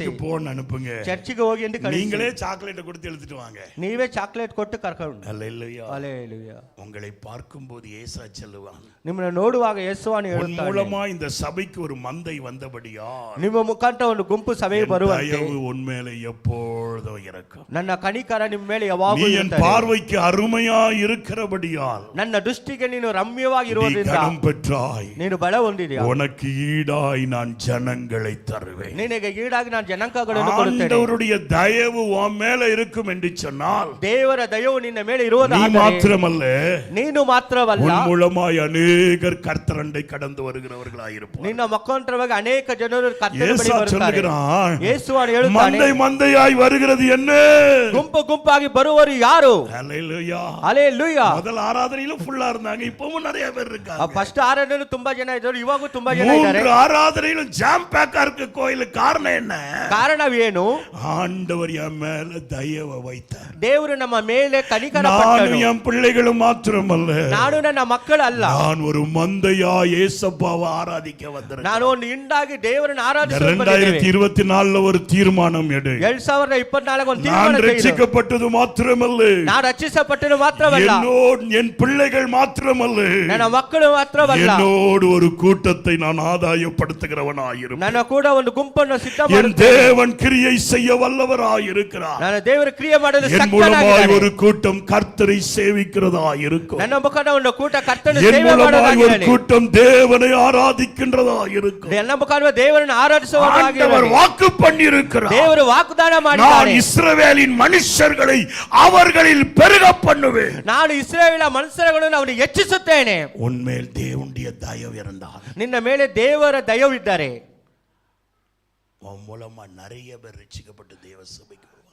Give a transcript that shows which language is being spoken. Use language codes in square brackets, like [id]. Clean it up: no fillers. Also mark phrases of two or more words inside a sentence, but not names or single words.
[ta] சர்ச்சுக்கு போன்னு அனுப்புங்க, [kn] ಚರ್ಚಿಗೆ ಹೋಗಿ ಎಂದು ಕಳಿಸಿ, [ta] நீங்களே சாக்லேட் கொடுத்து எடுத்துட்டு வாங்க. [kn] ನೀವೇ ಚಾಕ್ಲೇಟ್ ಕೊಟ್ಟು ಕರ್ಕೊಂಡು. [ta] அல்லேலூயா. அல்லேலூயா. உங்களை பார்க்கும்போது ஏசா சொல்லுவான், [kn] ನಿಮ್ಮನ್ನು ನೋಡುವಾಗ ಯೇಸುವನ್ನು [ta] உன் [kn] ಹೇಳುತ್ತಾನೆ, [ta] மூலமா இந்த சபைக்கு ஒரு மந்தை வந்தபடியா [kn] ನಿಮ್ಮ ಮುಖಾಂತರ ಒಂದು ಗುಂಪು ಸಭೆಗೆ ಬರುವಂತೆ [ta] தயவு உன்மேல எப்பொழுதும் இருக்கும். [kn] ನನ್ನ ಕನಿಕರ ನಿಮ್ಮ ಮೇಲೆ ಯಾವಾಗಲೂ [ta] நீ என் [kn] ಇರುತ್ತದೆ. [ta] பார்வைக்கு அருமையா இருக்கிறபடியால் [kn] ನನ್ನ ದೃಷ್ಟಿಗೆ ನೀನು ರಮ್ಯವಾಗಿ [ta] நீ [kn] ಇರುವುದರಿಂದ [ta] கனம் பெற்றாய். [kn] ನೀನು ಬಲ ಹೊಂದಿದೆಯಾ. [ta] உனக்கு ஈடாய் நான் ஜனங்களை தருவேன். [kn] ನಿನಗೆ ಈಡಾಗಿ ನಾನು ಜನಾಂಗಗಳನ್ನು ಕೊಡುತ್ತೇನೆ. [ta] ஆண்டவருடைய தயவு உன் மேல இருக்கும் என்று சொன்னால் [kn] ದೇವರ ದಯವು ನಿನ್ನ ಮೇಲೆ [ta] நீ [kn] ಇರುವುದಾದರೆ [ta] மாத்திரமல்ல, [kn] ನೀನು ಮಾತ್ರವಲ್ಲ, [ta] உன் மூலமாய் அநேகர் கர்த்தரண்டை கடந்து வருகிறவர்களாய் இருப்பார். [kn] ನಿನ್ನ ಮುಖಾಂತರವಾಗಿ ಅನೇಕ ಜನರು ಕರ್ತನ ಬಳಿ [ta] ஏசா [kn] ಬರುತ್ತಾರೆ. [ta] சொல்லுகிறான், [kn] ಯೇಸು ಹೇಳುತ್ತಾನೆ, [ta] மந்தை மந்தையாய் வருகிறது என்ன? [kn] ಗುಂಪು ಗುಂಪಾಗಿ ಬರುವರು ಯಾರು? [ta] ஹல்லேலூயா. [kn] ಹಲ್ಲೆಲೂಯಾ. [ta] முதல் ஆராதனையில ஃபுல்லா இருந்தாங்க, இப்பவும் நிறைய பேர் இருக்காங்க. [kn] ಫಸ್ಟ್ ಆರಾಧನೆಯಲ್ಲೂ ತುಂಬಾ ಜನ ಇದ್ದರು, ಇವಾಗೂ ತುಂಬಾ ಜನ ಇದ್ದಾರೆ. [ta] மூன்று ஆராதனையில ஜாம் பேக்கா இருக்கு கோயில். காரணம் என்ன? [kn] ಕಾರಣವೇನು? [ta] ஆண்டவர் என் மேல தயவை வைத்தார். [kn] ದೇವರು ನಮ್ಮ ಮೇಲೆ ಕನಿಕರ ನಾನು ಪಟ್ಟನು. [ta] என் பிள்ளைகளும் மாத்திரமல்ல, [kn] ನಾನು ನನ್ನ ಮಕ್ಕಳಲ್ಲ, [ta] நான் ஒரு மந்தையா ஏசப்பாவை ஆராதிக்க வந்திருக்கேன். [kn] ನಾನು ಒಂದು ಹಿಂಡಾಗಿ ದೇವರನ್ನು ಆರಾಧಿಸಲು ಬಂದಿದ್ದೇವೆ. [ta] 2024 ஒரு தீர்மானம் எடு. [kn] 2024 ಒಂದು [ta] நான் [kn] ತೀರ್ಮಾನ ತೆಗೆದು, [ta] ரட்சிக்கப்பட்டது மாத்திரமல்ல, [kn] ನಾನು ರಕ್ಷಿಸಲ್ಪಟ್ಟನು ಮಾತ್ರವಲ್ಲ, [ta] என்னோடு என் பிள்ளைகள் மாத்திரமல்ல, [kn] ನನ್ನ ಮಕ್ಕಳು ಮಾತ್ರವಲ್ಲ, [ta] என்னோடு ஒரு கூட்டத்தை நான் ஆதாயப்படுத்துகிறவனாயிருப்பேன். [kn] ನನ್ನ ಕೂಡ ಒಂದು ಗುಂಪನ್ನು ಸಿದ್ಧ [ta] என் [kn] ಮಾಡುತ್ತೇನೆ. [ta] தேவன் கிரியை செய்ய வல்லவராயிருக்கிறார். [kn] ನನ್ನ ದೇವರು ಕ್ರಿಯೆ ಮಾಡಲು [ta] என் மூலமாய் [kn] ಶಕ್ತನಾಗಿದ್ದಾನೆ. [ta] ஒரு கூட்டம் கர்த்தரை சேவிக்கிறதா இருக்கும். [kn] ನನ್ನ ಮುಖಾಂತರ ಒಂದು ಕೂಟ ಕರ್ತನ [ta] என் [kn] ಸೇವೆ [ta] மூலமாய் ஒரு [kn] ಮಾಡೋದಾಗಿರಲಿ. [ta] கூட்டம் தேவனை ஆராதிக்கின்றதா இருக்கும். [kn] ನನ್ನ ಮುಖಾಂತರ ದೇವರನ್ನು [ta] ஆண்டவர் [kn] ಆರಾಧಿಸುವುದಾಗಿರಲಿ. [ta] வாக்கு பண்ணியிருக்கிறார். [kn] ದೇವರು ವಾಗ್ದಾನ [ta] நான் [kn] ಮಾಡಿದ್ದಾನೆ, [ta] இஸ்ரவேலின் மனுஷர்களை அவர்களில் பெருக பண்ணுவேன். [kn] ನಾನು ಇಸ್ರಾಯೇಲ ಮನುಷ್ಯರುಗಳನ್ನು ಅವನಿಗೆ ಹೆಚ್ಚಿಸುತ್ತೇನೆ. [ta] உன்மேல் தேவனுடைய தயவு இருந்தால் [kn] ನಿನ್ನ ಮೇಲೆ ದೇವರ ದಯವಿದ್ದರೆ [ta] உன் மூலமா நிறைய பேர் ரட்சிக்கப்பட்டு தேவ சபைக்கு வருவாங்க.